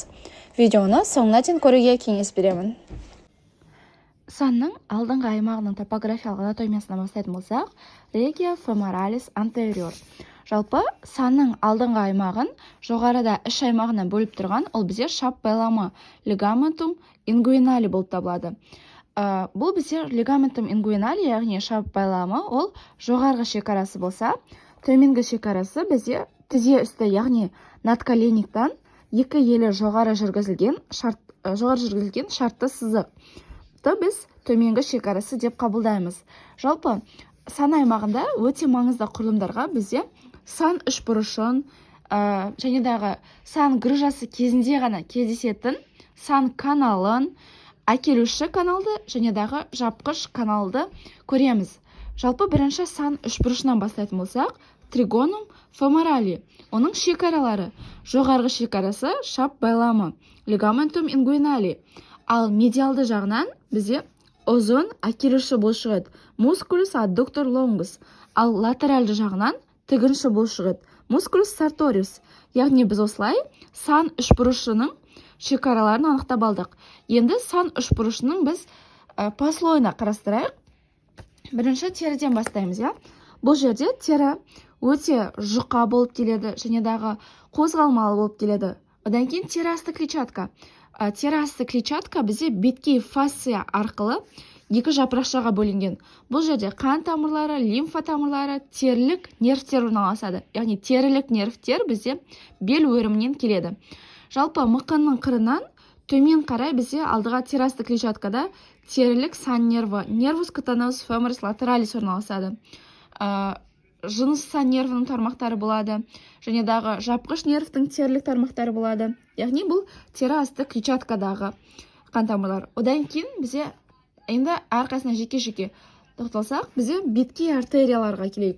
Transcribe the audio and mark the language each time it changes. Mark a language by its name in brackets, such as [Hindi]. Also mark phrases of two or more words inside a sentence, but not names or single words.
[Kazakh] Видеоны соңына дейін көруге кеңес беремін. Санның алдыңғы аймағының топографиялық анатомиясына бастайтын болсақ, [Latin] regio femoralis anterior. [Kazakh] Жалпы санның алдыңғы аймағын жоғарыда іш аймағынан бөліп тұрған, ол бізде шап байламы [Latin] ligamentum inguinali [Kazakh] болып табылады. Бұл бізде [Latin] ligamentum inguinali, [Kazakh] яғни шап байламы, ол жоғарғы шекарасы болса, төменгі шекарасы бізде тізе үсті, яғни надколенниктан екі елі жоғары жүргізілген шартты сызық. Біз төменгі шекарасы деп қабылдаймыз. Жалпы сан аймағында өте маңызды құрылымдарға бізде сан үшбұрышын және дағы сан грыжасы кезінде ғана кездесетін сан каналын, әкелуші каналды және дағы жапқыш каналды көреміз. Жалпы бірінші сан үшбұрышынан бастайтын болсақ, [Latin] trigonum femorali. [Kazakh] Оның шекаралары: жоғарғы шекарасы шап байламы [Latin] ligamentum inguinali. [Kazakh] Ал медиалды жағынан бізде озон әкелуші болып шығады [Latin] musculus adductor longus. [Kazakh] Ал латеральды жағынан тігінші болып шығады [Latin] musculus sartorius. [Kazakh] Яғни біз осылай сан үшбұрышының шекараларын анықтап алдық. Енді сан үшбұрышының біз послойына қарастырайық. Бірінші теріден бастаймыз. Бұл жерде тері өте жұқа болып келеді және дағы қозғалмалы болып келеді. Одан кейін тері асты клетчатка. Тері асты клетчатка бізде беткей фасция арқылы екі жапырақшаға бөлінген. Бұл жерде қан тамырлары, лимфа тамырлары, терілік нервтер орналасады. Яғни терілік нервтер бізде бел өрімінен келеді. Жалпы мықынның қырынан төмен қарай бізде алдыға тері асты клетчаткада терілік сан нерві, [Latin] nervus cutaneus femoris lateralis [Kazakh] орналасады. Жыныс сан нервінің тармақтары болады, және дағы жапқыш нервтің терілік тармақтары болады. Яғни бұл тері асты клетчаткадағы қан тамырлар. Одан кейін бізде енді әрқайсына жеке-жеке тоқталсақ, бізде беткей артерияларға келейік.